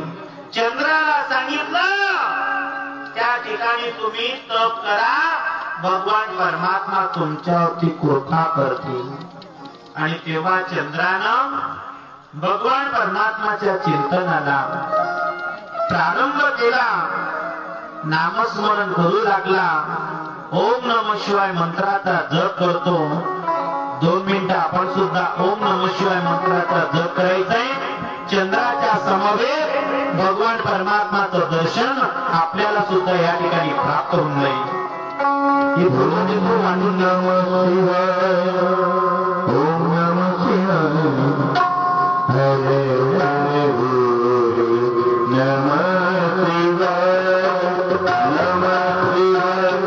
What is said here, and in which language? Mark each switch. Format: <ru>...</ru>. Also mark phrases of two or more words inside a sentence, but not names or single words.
<mr>चंद्राला सांगितलं, त्या ठिकाणी तुम्ही तप करा, भगवान परमात्मा तुमच्यावरती कृपा करतील. आणि तेव्हा चंद्रानं भगवान परमात्माच्या चिंतनाला प्रारंभ केला, नामस्मरण करू लागला.</mr> <sa>ओम नमः शिवाय</sa> <mr>मंत्राचा जप करतो. 2 मिनिटं आपण सुद्धा</mr> <sa>ओम नमः शिवाय</sa> <mr>मंत्राचा जप करायचंय. चंद्राच्या समवेत भगवान परमात्माचं दर्शन आपल्याला सुद्धा या ठिकाणी प्राप्त होऊन जाईल. हे बोलून मांडून</mr> <sa>ओम नमः शिवाय हरे हरे नमः शिवाय नमः शिवाय</sa>